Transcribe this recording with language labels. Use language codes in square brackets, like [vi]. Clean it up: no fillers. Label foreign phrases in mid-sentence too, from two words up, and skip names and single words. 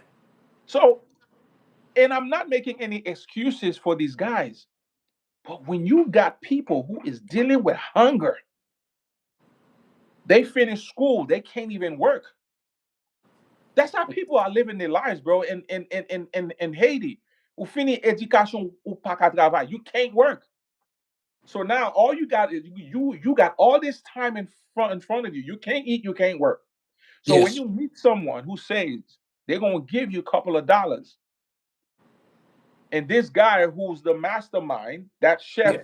[en] So, and I'm not making any excuses for these guys, but when you got people who is dealing with hunger, they finish school, they can't even work. That's how people are living their lives, bro. [ht] In Haiti, ou fini education ou pas ka travail, [en] you can't work. So now all you got is you got all this time in front of you. You can't eat, you can't work. So when Yes. you meet someone who says they're gonna give you a couple of dollars, and this guy who's the mastermind, that chef,